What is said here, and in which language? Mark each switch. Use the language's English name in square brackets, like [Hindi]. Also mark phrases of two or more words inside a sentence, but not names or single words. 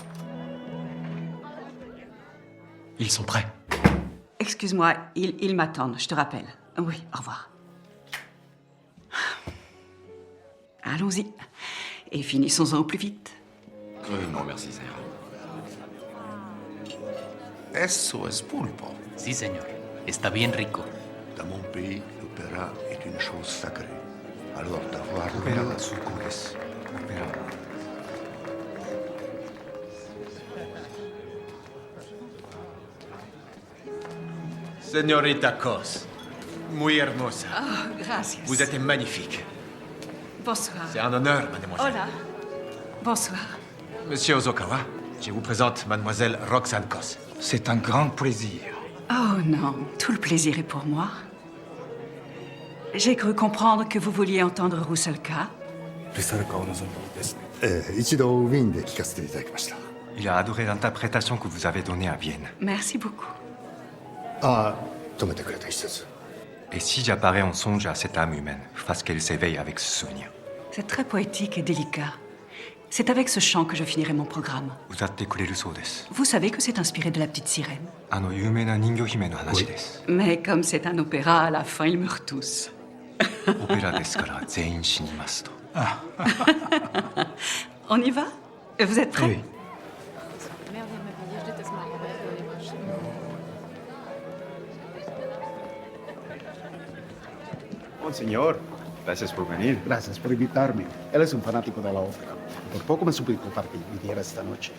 [French] Ils sont prêts. Excuse-moi, ils m'attendent, je te rappelle. Oui, au revoir. Allons-y. Et finissons-en au plus vite. Non, merci, Seigneur. [Spanish] Eso es pulpo. Sí, señor. Está bien rico. [French] Dans mon pays, l'opéra est une chose sacrée. Alors d'avoir la soucouresse. [Spanish] Señorita Kos, Muy hermosa. Oh, gracias. [French] Vous êtes magnifique. Bonsoir. C'est un honneur, mademoiselle. Hola. Bonsoir. Monsieur Ozokawa, je vous présente mademoiselle Roxane Kos. C'est un grand plaisir. Oh non, tout le plaisir est pour moi. J'ai cru comprendre que vous vouliez entendre Rousselka. [Japanese] 一度ウィーンで聞かせていただきました。 [French] Il a adoré l'interprétation que vous avez donnée à Vienne. Merci beaucoup. [Japanese] ああ、止めてくれた一節。 [French] Et si j'apparais en songe à cette âme humaine, fasse qu'elle s'éveille avec ce souvenir. C'est très poétique et délicat. C'est avec ce chant que je finirai mon programme. [Japanese] 歌ってくれるそうです。 [French] Vous savez que c'est inspiré de la petite sirène. [Japanese] あの有名な人魚姫の話です。 [French] Mais comme c'est un opéra, à la fin, ils meurent tous. [Japanese] オペラですから全員死にますと。 [French] On y va? Vous êtes prêts? Oui. [Spanish] Monseñor, gracias por venir. Gracias por invitarme. Él es un fanático de la ópera. Por poco me suplicó para que viniera esta noche.